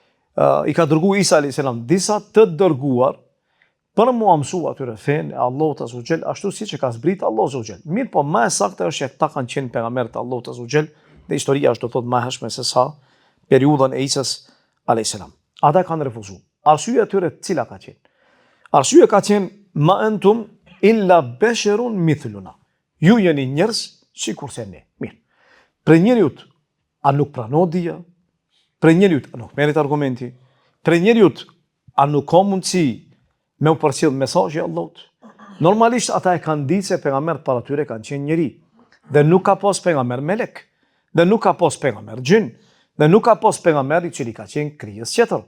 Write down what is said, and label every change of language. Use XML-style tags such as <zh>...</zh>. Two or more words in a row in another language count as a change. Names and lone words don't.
<sq>I ka dërguar Isa</sq> <ar>عليه السلام</ar> <sq>disa të dërguar për mu mësua atyre fenë e Allahut</sq> <ar>عز وجل</ar> <sq>ashtu siç e ka zbrit Allahu</sq> <ar>عز وجل.</ar> <sq>Mirë, po më saktë është që ata kanë qenë pejgamberët e Allahut</sq> <ar>عز وجل</ar> <sq>dhe historia është do thotë më hershme se sa periudhën e Isas</sq> <ar>عليه السلام.</ar> <sq>Ata kanë refuzuar. Arsyeja e tyre cila ka qenë? Arsyeja ka qenë</sq> <ar>ما أنتم إلا بشر مثلنا.</ar> <sq>Ju jeni njerëz sikurse ne. Mirë. Për njeriut, a nuk pranohet dija? Për njeriut, a nuk merret argumenti? Për njeriut, a nuk ka mundësi me u përcjell mesazhi i Allahut? Normalisht ata e kanë ditë se pejgambert para tyre kanë qenë njeri, dhe nuk ka pas pejgamber melek, dhe nuk ka pas pejgamber gjin, dhe nuk ka pas pejgamber i cili ka qenë krijes tjetër.</sq>